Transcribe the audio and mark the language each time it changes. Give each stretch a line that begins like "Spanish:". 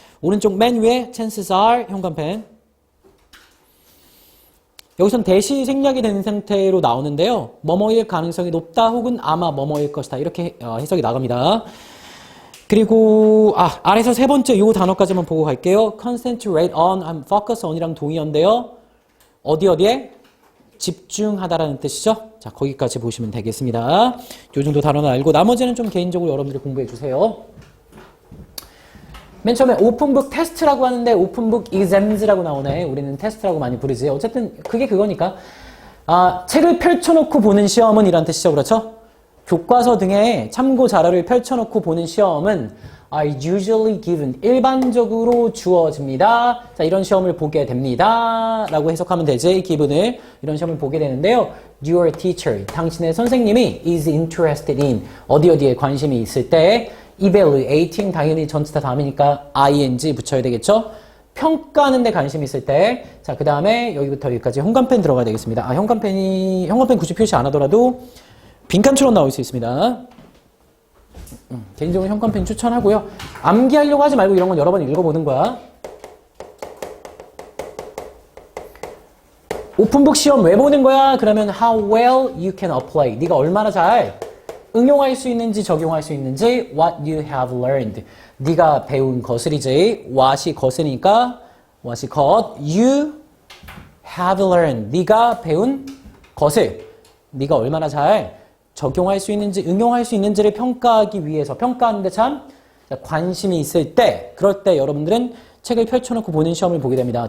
Korean: 오른쪽 맨 위에
English: chances are
Korean: 현관펜. 여기선 대시 생략이 된 상태로 나오는데요. 뭐뭐일 가능성이 높다 혹은 아마 뭐뭐일 것이다. 이렇게 해석이 나갑니다. 그리고 아래서 세 번째 요 단어까지만 보고 갈게요. concentrate on, focus on이랑 동의어인데요. 어디에? 집중하다라는 뜻이죠. 자, 거기까지 보시면 되겠습니다. 요 정도 단어는 알고 나머지는 좀 개인적으로 여러분들이 공부해 주세요. 맨 처음에 오픈북 테스트라고 하는데 오픈북 exams라고 나오네. 우리는 테스트라고 많이 부르지. 어쨌든 그게 그거니까. 책을 펼쳐놓고 보는 시험은 이란 뜻이죠. 그렇죠? 교과서 등의 참고 자료를 펼쳐놓고 보는 시험은
English: are usually given.
Korean: 일반적으로 주어집니다. 자, 이런 시험을 보게 됩니다. 라고 해석하면 되지. given을. 이런 시험을 보게 되는데요.
English: Your teacher.
Korean: 당신의 선생님이
English: is interested in.
Korean: 어디에 관심이 있을 때 evaluating 당연히 전체 다 다음이니까 ing 붙여야 되겠죠. 평가하는 데 관심이 있을 때. 자, 그 다음에 여기부터 여기까지 현관펜 들어가야 되겠습니다. 현관펜 굳이 표시 안 하더라도 빈칸처럼 나올 수 있습니다. 개인적으로 현관펜 추천하고요. 암기하려고 하지 말고 이런 건 여러 번 읽어보는 거야. 오픈북 시험 왜 보는 거야? 그러면
English: how well you can apply.
Korean: 네가 얼마나 잘 응용할 수 있는지 적용할 수 있는지
English: what you have learned.
Korean: 네가 배운 것을이지. what이 것이니까 what이 것.
English: you have learned.
Korean: 네가 배운 것을 네가 얼마나 잘 적용할 수 있는지 응용할 수 있는지를 평가하기 위해서 평가하는데 참 관심이 있을 때 그럴 때 여러분들은 책을 펼쳐놓고 보는 시험을 보게 됩니다.